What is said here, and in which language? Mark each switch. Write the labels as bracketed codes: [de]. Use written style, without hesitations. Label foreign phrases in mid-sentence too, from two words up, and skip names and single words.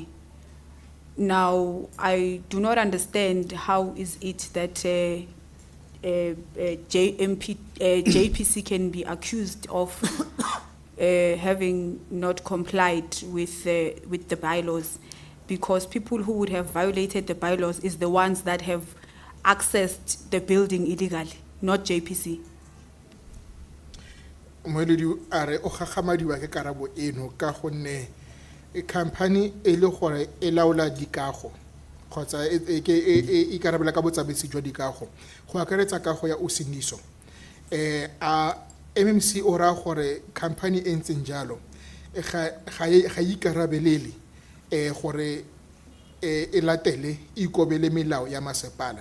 [en] Now, I do not understand how is it that JPC can be accused of having not complied with the bylaws, because people who would have violated the bylaws is the ones that have accessed the building illegally, not JPC. [tn] Moeledi a re o gagamadiwa ke karabo eno ka gonne company e le gore e laola dikago kgotsa e karabela ka botsamaisi jwa dikago go akaretsa kago ya Usindiso a MMC o ra gore company e ntseng jalo ga ikarabelele gore e latele ikobele melao ya masepala.